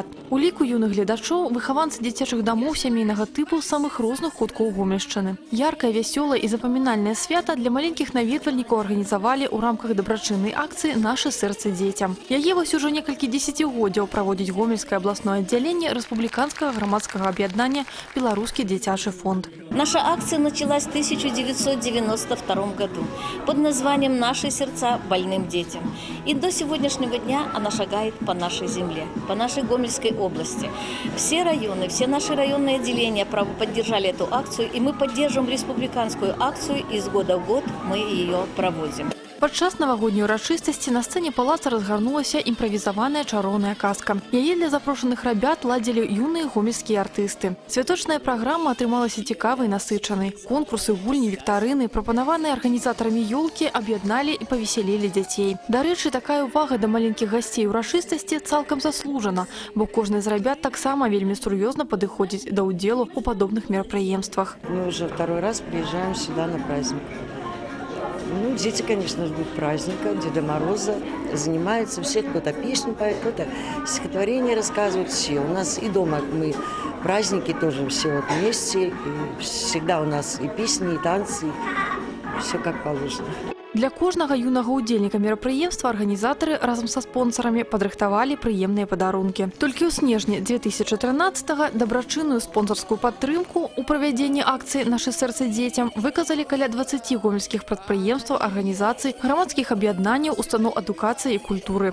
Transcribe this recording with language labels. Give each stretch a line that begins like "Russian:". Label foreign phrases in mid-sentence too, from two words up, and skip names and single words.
Belarusian: У ліку юных гледачоў выхаванцы дзіцячых дамоў сямейнага тыпу з самых розных куткоў Гомельшчыны. Яркае, вясёлае і запамінальнае свята для маленькіх наведвальнікаў арганізавалі ў рамках дабрачыннай акцыі «Наша сэрцы дзецям». Яе вось ужо некалькі дзесяцігоддзяў праводзіць Гомельскае абласное аддзяленне рэспубліканскага грамадскага аб'яднання «Беларускі дзіцячы фонд».
Russian: Наша акция началась в 1992 году под названием «Наши сердца больным детям». И до сегодняшнего дня она шагает по нашей земле, по нашей Гомельской области. Все районы, все наши районные отделения поддержали эту акцию, и мы поддерживаем республиканскую акцию, и с года в год мы ее проводим.
Belarusian: Падчас навагодняй урачыстасці на сцэне палаца разгарнулася імправізаваная чароўная казка. Яе для запрошаных рабят ладзілі юныя гомельскія артысты. Святочная праграма атрымалася цікавай і насычанай. Конкурсы, гульні, віктарыны, прапанаваныя арганізатарамі ёлкі, аб'ядналі і павесялілі дзяцей. Дарэчы, такая ўвага да маленькіх гасцей урачыстасці цалкам заслужана, бо кожны з рабят таксама вельмі сур'ёзна падыходзіць да ўдзелу ў падобных мерапрыемствах.
Russian: Мы уже второй раз приезжаем сюда на праздник. Ну, дети, конечно, ждут праздника, Деда Мороза, занимаются все, кто-то песню поет, кто-то стихотворение рассказывает, все. У нас и дома мы праздники тоже все вот вместе, и всегда у нас и песни, и танцы, и все как положено.
Belarusian: Для кожнага юнага ўдзельніка мерапрыемства арганізатары разам са спонсарамі падрыхтавалі прыемныя падарункі. Толькі ў снежні 2013-го дабрачынную спонсарскую падтрымку ў правядзенні акцыі «Нашы сэрцы дзецям» выказалі каля 20 гомельскіх прадпрыемстваў, арганізацый, грамадскіх аб'яднанняў, устаноў адукацыі і культуры.